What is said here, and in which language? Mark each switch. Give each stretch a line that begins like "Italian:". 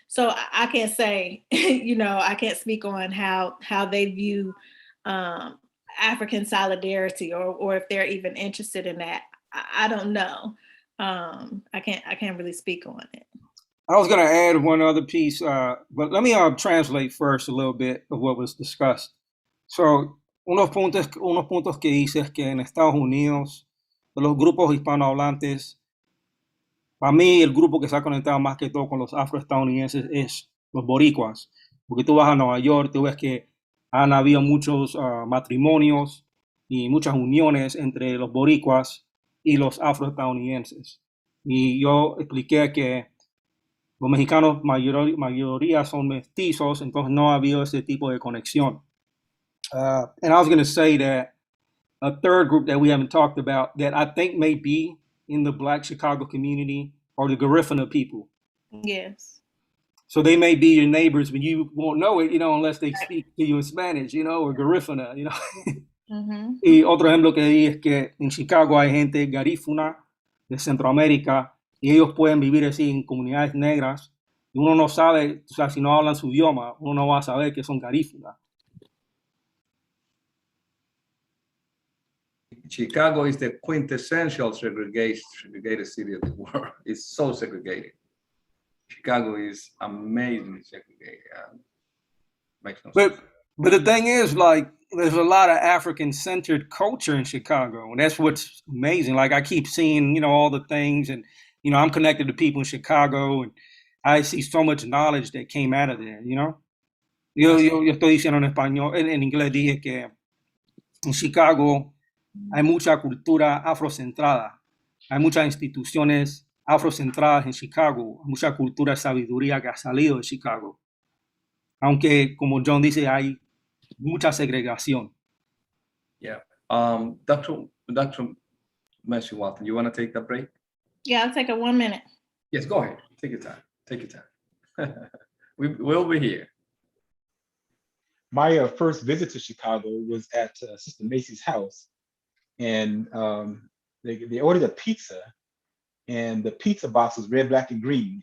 English: So I can't say, you know, I can't speak on how they view African solidarity, or if they're even interested in that. I don't know. I can't really speak on it. I was going to add one other piece, but let me translate first a little bit of what was discussed.
Spanish: So, unos puntos que hice es que en Estados Unidos, de los grupos hispanohablantes, para mí el grupo que se ha conectado más que todo con los afroestadounidenses es los boricuas, porque tú vas a Nueva York, tú ves que han habido muchos matrimonios y muchas uniones entre los boricuas y los afroestadounidenses. Y yo expliqué que los mexicanos mayoría son mestizos, entonces no ha habido ese tipo de conexión.
English: And I was going to say that a third group that we haven't talked about that I think may be in the Black Chicago community are the Garifuna people. Yes. So they may be your neighbors, but you won't know it, you know, unless they speak to you in Spanish, you know, or Garifuna, you know.
Spanish: Y otro ejemplo que di es que en Chicago hay gente garífuna de Centroamérica y ellos pueden vivir así en comunidades negras y uno no sabe, o sea, si no hablan su idioma, uno no va a saber que son garífunas.
English: Chicago is the quintessential segregated city of the world. It's so segregated. Chicago is amazingly segregated. Makes no sense. But the thing is, like, there's a lot of African-centered culture in Chicago, and that's what's amazing. Like, I keep seeing, you know, all the things, and, you know, I'm connected to people in Chicago, and I see so much knowledge that came out of there, you know?
Spanish: Yo estoy diciendo en español, en inglés dije que en Chicago hay mucha cultura afrocentrada, hay muchas instituciones afrocentradas en Chicago, mucha cultura de sabiduría que ha salido de Chicago. Aunque, como John dice, hay mucha segregación.
English: Yeah. Dr. Messi Walton, you want to take that break? Yeah, I'll take a 1 minute. Yes, go ahead. Take your time. Take your time. We'll be here. My first visit to Chicago was at Sister Macy's house, and they ordered a pizza, and the pizza box was red, black, and green.